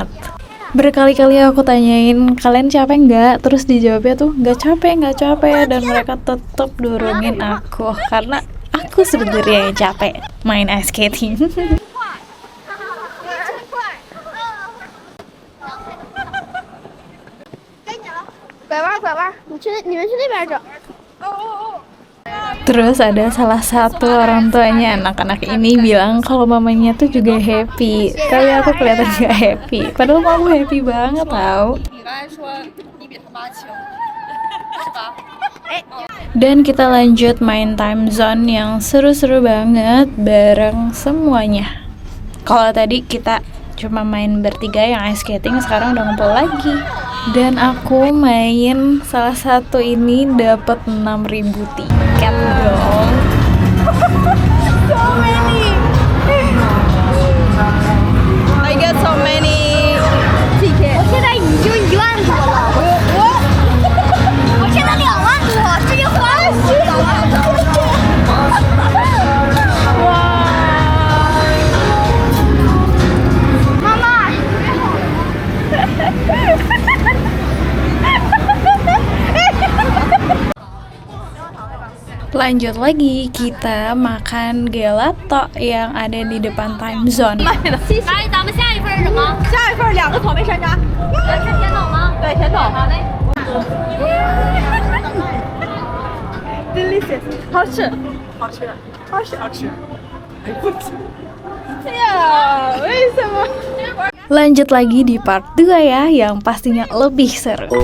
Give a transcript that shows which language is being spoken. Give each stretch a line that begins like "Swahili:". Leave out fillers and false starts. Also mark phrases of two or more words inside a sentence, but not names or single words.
Indonesian: Berkali-kali aku tanyain, kalian capek nggak? Terus dijawabnya tuh nggak capek, dan mereka tetap dorongin aku karena aku sebenarnya yang capek main
English: ice skating.
Chinese: 拐弯，你们去那边走。
Indonesian: Terus ada salah satu orang tuanya anak-anak ini bilang kalau mamanya tuh juga happy, tapi aku kelihatan gak happy, padahal mama happy banget tau. Dan kita lanjut main time zone yang seru-seru banget bareng semuanya. Kalau tadi kita cuma main bertiga yang
English: ice skating,
Indonesian: sekarang udah ngumpul lagi. Dan aku main salah satu ini dapat 6.000 tiket dong.
English: So many. I get so many tickets.
Chinese: 我现在已经1万多了，我现在2万多，直接花了2万多。妈妈。
Indonesian: Lanjut lagi, kita makan gelato yang ada di depan time zone.
Chinese: 阿姨，咱们下一份是什么？下一份2个草莓山楂。是甜筒吗？对，甜筒。好嘞。 Delicious， 好吃，好吃，好吃，好吃。呀，为什么？
Indonesian: Lanjut lagi di part 2 ya, yang pastinya lebih seru.